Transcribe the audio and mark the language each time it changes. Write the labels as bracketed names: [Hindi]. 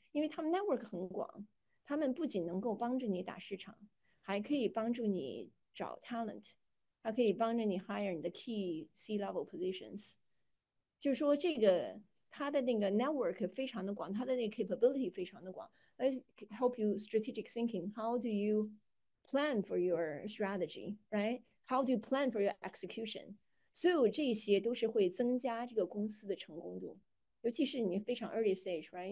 [Chinese] 因为他们 network 很广，他们不仅能够帮助你打市场，还可以帮助你找 talent，它可以帮着你 hire 你的 key C-level positions。就是说这个它的那个 network 非常的广，它的那个 capability 非常的广， [English] help you strategic thinking. How do you plan for your strategy, right? How do you plan for your execution? [Chinese] 所有这些都是会增加这个公司的成功度，尤其是你非常 early stage, right?